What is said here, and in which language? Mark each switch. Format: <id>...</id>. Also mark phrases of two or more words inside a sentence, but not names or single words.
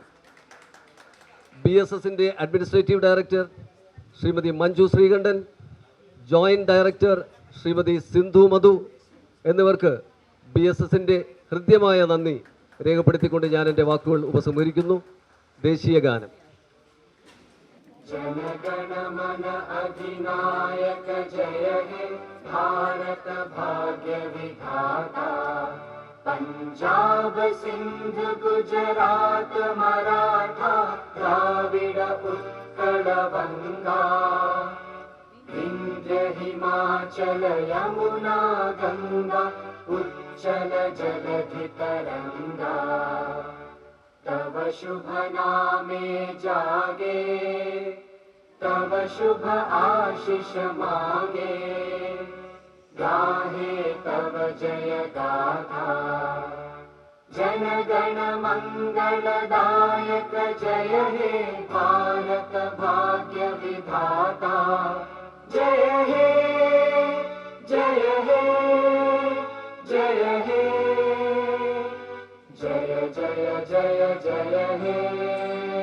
<ml>BSSന്റെ</ml> <en>administrative director</en> <ml>ശ്രീമതി മഞ്ജു ശ്രീകണ്ഠൻ,</ml> <en>joint director</en> <ml>ശ്രീമതി സിന്ധു മധു എന്നിവർക്ക് BSSന്റെ ഹൃദ്യമായ നന്ദി രേഖപ്പെടുത്തിക്കൊണ്ട് ഞാൻ എൻ്റെ വാക്കുകൾ ഉപസംഹരിക്കുന്നു. ദേശീയ ഗാനം.</ml> <bn>জনগণমন অধিনায়ক জয় হে ভারত ভাগ্য বিধাতা, পাঞ্জাব সিন্ধু গুজরাট মারাঠা দ্রাবিড় উৎকল বঙ্গ, বিন্ধ্য হিমাচল যমুনা গঙ্গা উচ্ছল জলধি তরঙ্গ, তব শুভ নামে জাগে, তব শুভ আশিস মাগে, গাহে তব জয় গাথা। জন গণ মঙ্গলদায়ক জয় হে ভারত ভাগ্য বিধাতা, জয় হে জয় হে জয় হে জয় জয় জয় জয় হে।</bn>